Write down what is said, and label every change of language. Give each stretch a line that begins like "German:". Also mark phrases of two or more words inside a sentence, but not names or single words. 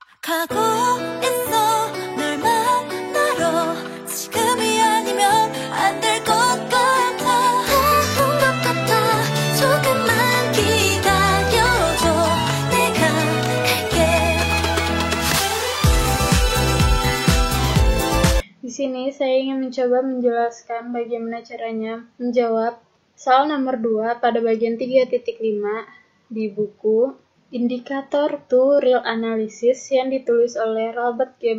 Korean: 가고 있어 널 만나러 지금이 아니면 안 될 것 같아 아픈 것 같아 조금만 기다려줘 내가 갈게.
Indonesian: Di sini saya ingin mencoba menjelaskan bagaimana caranya menjawab soal nomor 2 pada bagian 3.5 di buku Indikator to Real Analysis yang ditulis oleh Robert G.